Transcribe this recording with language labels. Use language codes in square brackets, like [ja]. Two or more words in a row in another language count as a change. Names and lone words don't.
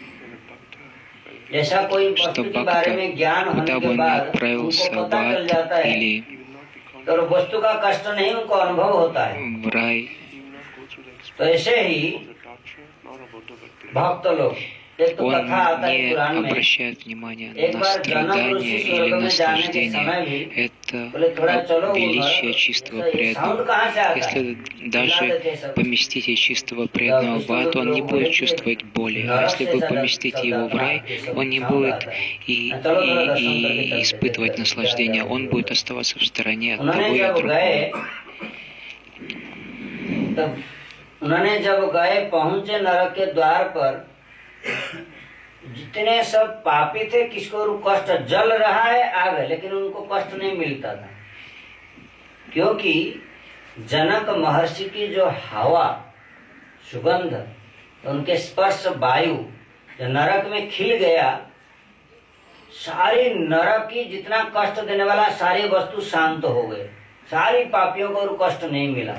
[hi] ऐसा कोई वस्तु के बारे में ज्ञान होने के बाद उनको पता चल जाता है तो वस्तु का कष्ट नहीं उनको अनुभव होता है। तो ऐसे ही भक्त लोग, एक तो कथा आता है पुराण में, एक बार जनक ऋषि स्वर्ग में जाने के समय भी [ru] это [hi] बोले थोड़ा चलो [ru] величие [hi] उधर, [ru] чистого [hi] ये साउंड [ru] преданного. [hi] कहाँ से आता है? [ru] Если даже [hi] चिल्लाते थे सब। [ru] поместите чистого преданного в ад, он не будет чувствовать боли. А если вы поместите его в рай, он не будет и испытывать наслаждение. Он будет оставаться в стороне от того и от другого. [hi] उन्होंने जब गए पहुंचे नरक के द्वार पर, जितने सब पापी थे, किसको कष्ट जल रहा है आग, लेकिन उनको कष्ट नहीं मिलता था, क्योंकि जनक महर्षि की जो हवा सुगंध, उनके स्पर्श वायु जो नरक में खिल गया, सारी नरक की जितना कष्ट देने वाला सारी वस्तु शांत हो गए, सारी पापियों को कष्ट नहीं मिला।